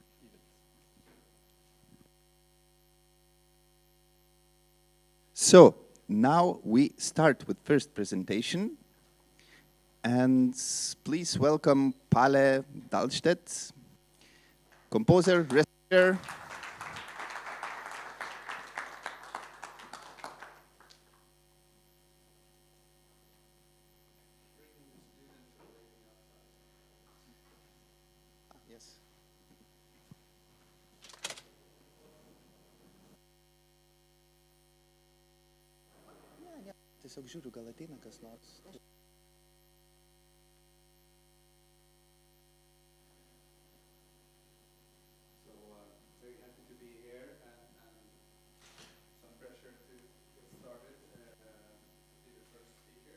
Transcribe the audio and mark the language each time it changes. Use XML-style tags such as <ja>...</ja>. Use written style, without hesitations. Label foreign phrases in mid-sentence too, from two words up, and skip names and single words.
<en>So now we start with first presentation, and please welcome Pale Dahlstedt, composer, researcher. Yes.</en> <lt>Tiesiog žiūriu, gal ateina kas nors.</lt> <en>So very happy to be here, and some pressure to get started to be the first speaker.</en>